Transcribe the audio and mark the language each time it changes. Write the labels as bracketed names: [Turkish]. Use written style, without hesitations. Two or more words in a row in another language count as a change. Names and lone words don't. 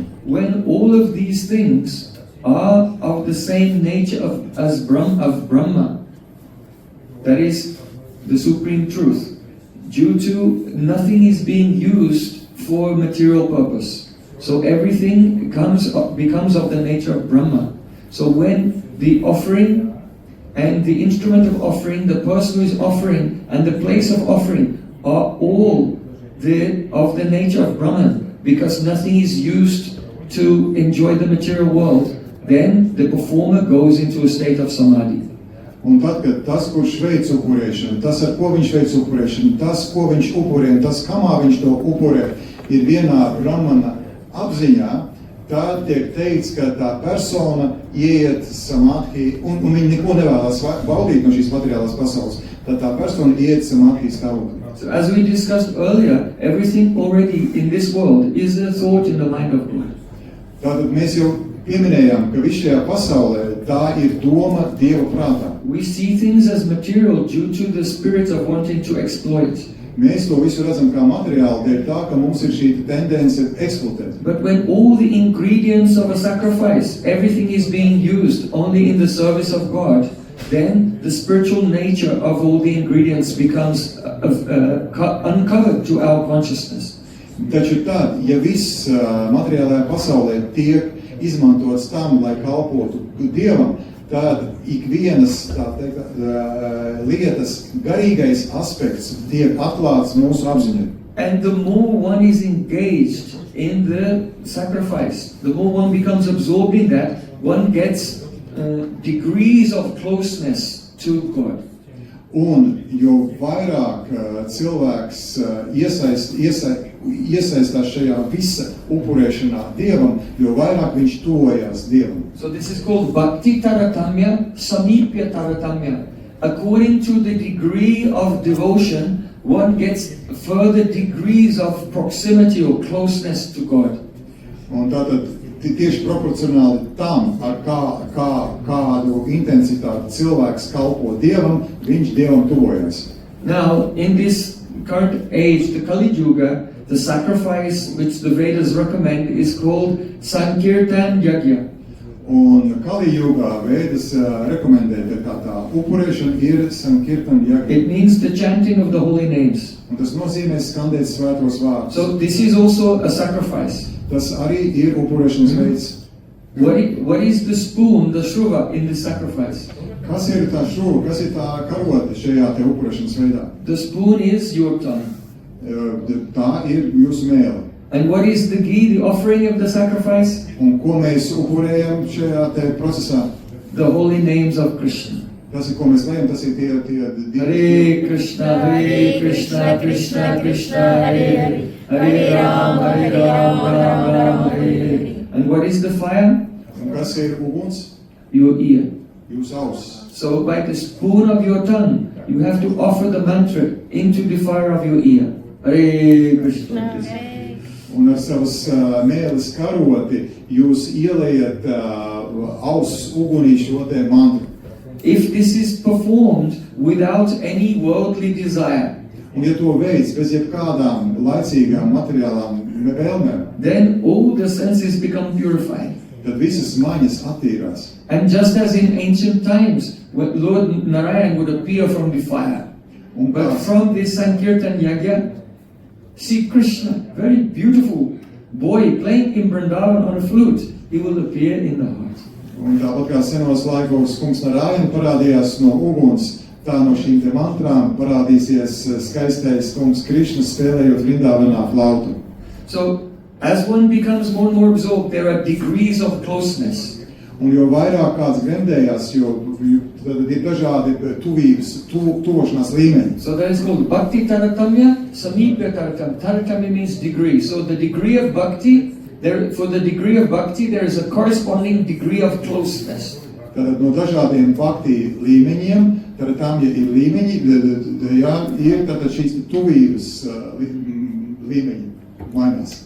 [English] When all of these things are of the same nature of Brahma, that is the supreme truth, due to nothing is being used for material purpose. So everything becomes of the nature of Brahma. So when the offering and the instrument of offering, the person who is offering, and the place of offering are all of the nature of Brahman, because nothing is used to enjoy the material world, then the performer goes into a state of samadhi. [Latvian] Un tad, kad tas, kurš veic upurēšanu, tas, ar ko viņš veic upurēšanu, tas, ko viņš upurē, un tas, kamā viņš to upurē, ir vienā Brahmana apziņā, tad tiek teikts, ka tā persona ieiet samadhi, un viņa neko nevēlas baudīt no šīs materiālās pasaules, tad tā persona ieiet samadhi stāvoklī. [English] So as we discussed earlier, everything already in this world is a thought in the mind of God. [Latvian] Tātad mēs jau pieminējām, ka viss šajā pasaulē tā ir doma Dieva prātā. [English] We see things as material due to the spirit of wanting to exploit. [Latvian] Mēs to visu redzam kā materiālu, dēļ tā, ka mums ir šī tendence eksploatēt. [English] But when all the ingredients of a sacrifice, everything is being used only in the service of God, then the spiritual nature of all the ingredients becomes uncovered to our consciousness. [Latvian] Taču tad, ja viss materiālajā pasaulē tiek izmantots tam, lai kalpotu Dievam, tad ikvienas, tā teikt, lietas garīgais aspekts tiek atklāts mūsu apziņai. [English] And the more one is engaged in the sacrifice, the more one becomes absorbed in that, one gets degrees of closeness to God. [Latvian] Un jo vairāk cilvēks iesaistās šajā visa upurēšanā Dievam, jo vairāk viņš tuvojās Dievam. [English] So this is called [Sanskrit] bhakti taratamya, samipya taratamya. [English] According to the degree of devotion, one gets further degrees of proximity or closeness to God. [Latvian] Un tātad tieši proporcionāli tam, ar kādu intensitāti cilvēks kalpo Dievam, viņš Dievam tuvojas. [English] Now, in this current age, the Kali Yuga, the sacrifice which the Vedas recommend is called [Sanskrit] Sankirtan Yajna. [Latvian] Un Kali Yugā Vedas rekomendē, ka tā upurēšana ir [Sanskrit] Sankirtan Yajna. [English] It means the chanting of the holy names. [Latvian] Un tas nozīmē skandēt svētos vārdus. [English] So this is also a sacrifice. [Latvian] Tas arī ir upurēšanas veids. [English] What is the spoon, the shruva, in this sacrifice? [Latvian] Kas ir tā šuva, kas ir tā karote šajā te upurēšanas veidā? [English] The spoon is your tongue. [Latvian] Tā ir jūsu mēle. [English] And what is the ghee, the offering of the sacrifice? [Latvian] Un ko mēs upurējam šajā te procesā? [English] The holy names of Krishna. [Latvian] Tas ir, ko mēs lējam, tas ir tie [Sanskrit] Hare Krishna, Hare Krishna, Krishna Krishna, Hare Hare, Hare Ram, Ram Ram, Hare Hare. [English] And what is the fire? [Latvian] Un kas ir uguns? [English] Your ear. [Latvian] Jūsu auss. [English] So by the spoon of your tongue, you have to offer the mantra into the fire of your ear. [Sanskrit] Hare Krishna, Krishna. [Latvian] Un ar savas mēles karoti jūs ielējat auss ugunī šo te mantru. [English] If this is performed without any worldly desire, [Latvian] Un ja to veids bez jebkādām laicīgām materiālām vēlmēm, [English] then all the senses become purified. [Latvian] tad visas maņas attīrās. [English] And just as in ancient times, when Lord Narayan would appear from the fire, [Latvian] Un kā, [English] but from this Sankirtan Yajna, see Krishna, very beautiful boy playing in Vrindavan on a flute, he will appear in the heart. [Latvian] un tāpat kā senos laikos kungs Narājana parādījās no uguns, tā no šīm te mantrām parādīsies skaistais kungs Krišna spēlējot Vrindavanā flautu. [English] So, as one becomes more and more absorbed, there are degrees of closeness. [Latvian] Un jo vairāk kāds gremdējās, tad ir dažādi tuvošanās līmeņi. [English] So that is called [Sanskrit] Bhakti Taratamya, Samipya Taratamya. [English] Taratamya means degree. So the degree of Bhakti, for the degree of Bhakti, there is a corresponding degree of closeness. [Latvian] Tātad no dažādiem bhakti līmeņiem, taratamya ir līmeņi, ir tātad šīs tuvības līmeņi mainās.